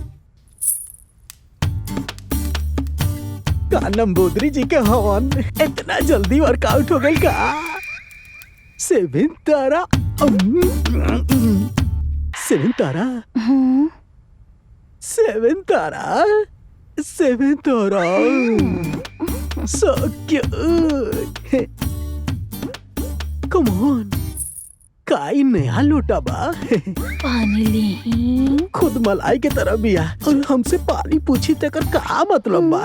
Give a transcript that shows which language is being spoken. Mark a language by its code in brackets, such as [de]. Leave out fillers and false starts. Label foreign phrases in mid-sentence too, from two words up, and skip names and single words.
[bho] का नंबोदरी जी के हवन इतना जल्दी वर्कआउट हो गई का? सेवन तारा, सेवन तारा, सेवन तारा, सेवन तारा, [en] so cute. Come on, [bho] काई नया लोटा बा। पानी ली। खुद मलाई के तरह बिया और हमसे पानी पूछी तेकर का मतलब बा?